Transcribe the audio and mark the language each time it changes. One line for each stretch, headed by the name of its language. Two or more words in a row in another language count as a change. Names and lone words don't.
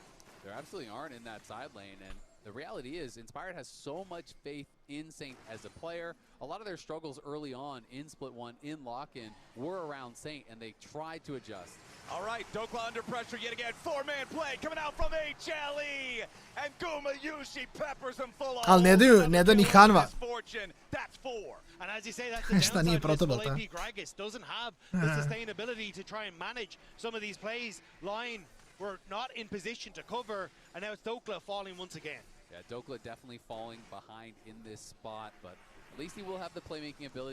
English: There absolutely aren't in that side lane. And the reality is, Inspired has so much faith in Saint as a player. A lot of their struggles early on in Split 1, in lock-in, were around Saint, and they tried to adjust. All right, Dokla under pressure yet again. 4-man play coming out from HLE. And Gumayushi peppers him full of
Serbian: Ali ne daju ni Hanva.
English: That's 4. And as you say, that's the
Serbian: Šta nije
English: downside. protobot, AP Gragas doesn't have the sustainability to try and manage some of these plays. LYON were not in position to cover, and now it's Dokla falling once again. Yeah, Dokla definitely falling behind in this spot, but at least he will have the playmaking ability.